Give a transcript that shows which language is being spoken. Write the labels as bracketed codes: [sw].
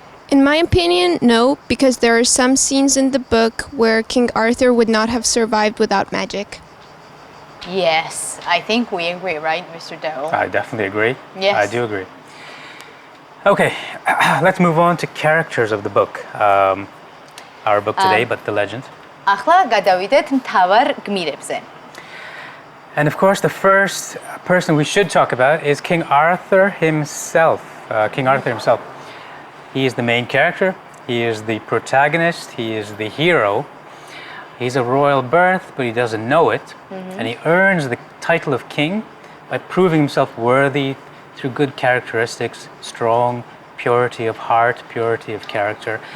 [en] In my opinion, no, because there are some scenes in the book where King Arthur would not have survived without magic. Yes, I think we agree, right, Mr. Dowell? I definitely agree. Yes. I do agree. Okay, let's move on to characters of the book. Our book today, but the legend. [ka] ახლა გადავიდეთ მთავარ გმირებზე. [en] And of course, the first person we should talk about is King Arthur himself. King Arthur himself. He is the main character. He is the protagonist. He is the hero. He's of royal birth, but he doesn't know it. And he earns the title of king by proving himself worthy through good characteristics, strong, purity of heart, purity of character.